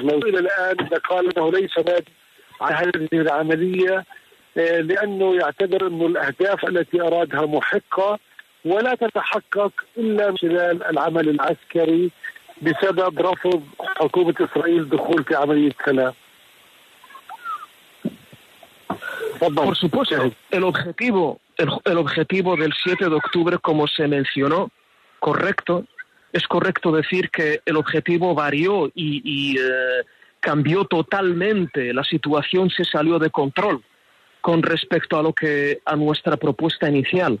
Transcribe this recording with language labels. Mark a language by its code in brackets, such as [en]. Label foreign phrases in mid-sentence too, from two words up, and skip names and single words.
[ar] لو إلى الآن قال أنه ليس نادم على هذه العملية لأنه يعتبر أن الأهداف التي أرادها محقة ولا تتحقق إلا من خلال العمل العسكري بسبب رفض حكومة إسرائيل الدخول في عملية سلام. [es] Por supuesto, el objetivo del 7 de octubre, como se mencionó, es correcto decir que el objetivo varió y cambió totalmente, la situación se salió de control con respecto a nuestra propuesta inicial.